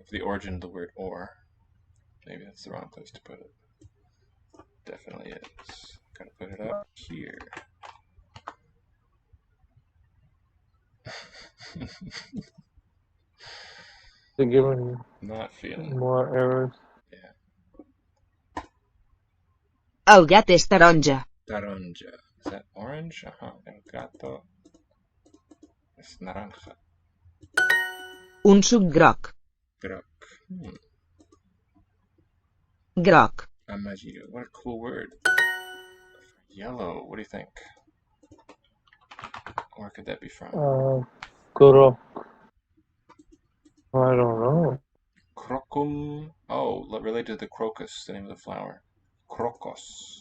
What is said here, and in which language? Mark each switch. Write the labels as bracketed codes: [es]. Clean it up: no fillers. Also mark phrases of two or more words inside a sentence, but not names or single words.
[en] For the origin of the word or. Maybe that's the wrong place to put it. Definitely is. Gotta put it up here. They're giving Not feeling. more errors. Yeah. [ca] El gat és taronja. Taronja. [en] Is that orange? [es] El gato es naranja. [ca] Un suc groc. Groc. Groc. [es] Amarillo. [en] What a cool word. Yellow. What do you think? Where could that be from? Kuro. I don't know. [la] Crocum. [en] Oh, related to the crocus, the name of the flower. [la] Crocos.